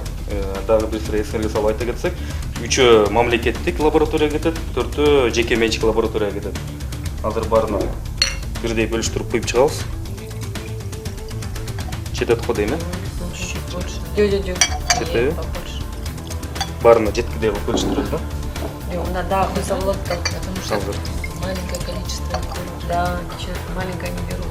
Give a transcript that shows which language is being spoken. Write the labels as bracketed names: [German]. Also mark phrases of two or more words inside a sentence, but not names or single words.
[Kyrgyz] Дагы бир сыра эсиңерге салып айта кетсек, 3-өө мамлекеттик лабораторияга кетет, 4-өө жеке менчик лабораторияга кетет. Азыр баарына бирдей бөлүштүрүп куюп чыгабыз. Жетет го дейм, Жо. Жетеби? Баарына жеткидей кылып бөлүштүрөбүз, да? Мында дагы куйса болот, [Russian] потому что Маленькое количество. да, маленькое не беру.